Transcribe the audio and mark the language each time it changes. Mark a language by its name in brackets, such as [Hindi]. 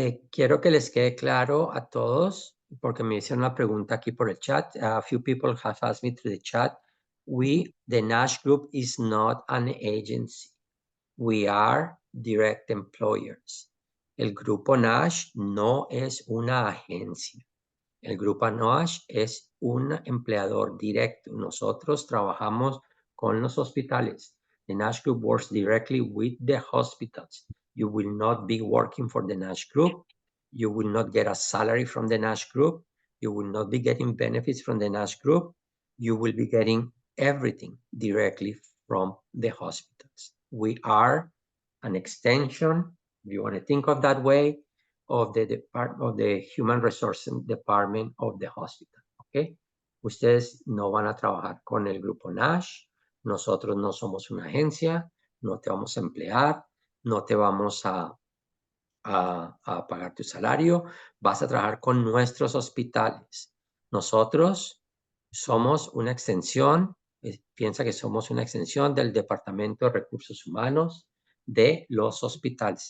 [Spanish] Quiero que les quede claro a todos, porque me hicieron una pregunta aquí por el chat. [English] A few people have asked me through the chat. The Nash Group is not an agency. We are direct employers. [Spanish] El grupo Nash no es una agencia. El grupo Nash es un empleador directo. Nosotros trabajamos con los hospitales. [English] The Nash Group works directly with the hospitals. You will not be working for the Nash Group. You will not get a salary from the Nash Group. You will not be getting benefits from the Nash Group. You will be getting everything directly from the hospitals. We are an extension, if you want to think of that way, of the Human Resources Department of the hospital, ¿ok? [Spanish] Ustedes no van a trabajar con el grupo Nash, nosotros no somos una agencia, no te vamos a emplear, no te vamos a pagar tu salario, vas a trabajar con nuestros hospitales. Nosotros somos una extensión, piensa que somos una extensión del Departamento de Recursos Humanos de los hospitales.